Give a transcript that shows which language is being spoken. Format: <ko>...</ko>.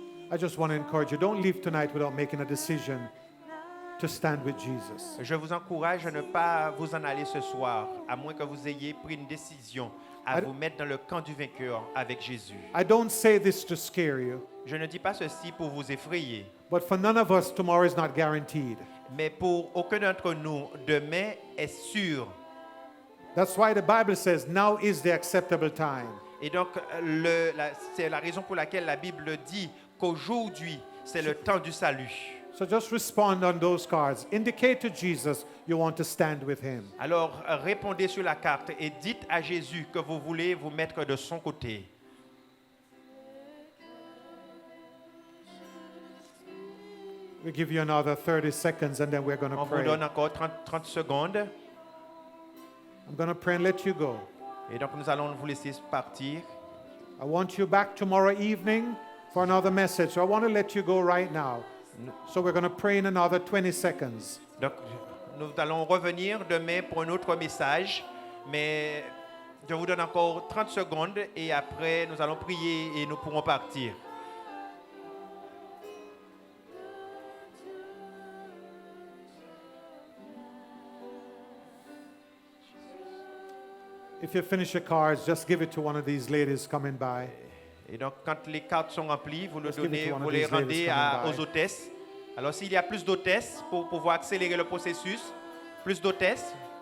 <en>I just want to encourage you, don't leave tonight without making a decision to stand with Jesus.</en> <fr>je vous encourage à ne pas vous en aller ce soir, à moins que vous ayez pris une décision à</fr> <en>I-</en> <fr>vous mettre dans le camp du vainqueur avec Jésus.</fr> <en>I don't say this to scare you,</en> <fr>Je ne dis pas ceci pour vous effrayer,</fr> <en>but for none of us, tomorrow is not guaranteed.</en> <fr>mais pour aucun d'entre nous, demain est sûr.</fr> <en>That's why the Bible says, now is the acceptable time.</en> <fr>Et donc, c'est la raison pour laquelle la Bible dit qu'aujourd'hui, c'est le temps du salut.</fr> <en>So just respond on those cards. Indicate to Jesus you want to stand with him.</en> <fr>Alors, répondez sur la carte et dites à Jésus que vous voulez vous mettre de son côté.</fr> <en>We give you another 30 seconds and then we're going to</en> <fr>On vous</fr> <en>pray.</en> <fr>donne encore 30 secondes.</fr> <en>I'm going to pray and let you go.</en> <fr>Et donc, nous allons vous laisser partir.</fr> <en>I want you back tomorrow evening for another message. So I want to let you go right now. So we're going to pray in another 20 seconds.</en> <fr>Donc, nous allons revenir demain pour un autre message, mais je vous donne encore 30 secondes et après, nous allons prier et nous pourrons partir.</fr> <en>If you finish your cards, just give it to one of these ladies coming by.</en> <fr>Et donc, quand les cartes sont remplies, vous, le</fr> <en>Let's give it</en> <fr>donnez,</fr> <en>to one of</en> <fr>vous les</fr> <en>these ladies coming by.</en> <fr>aux hôtesses. Alors, s'il y a plus d'hôtesses pour pouvoir accélérer le processus, plus d'hôtesses.</fr>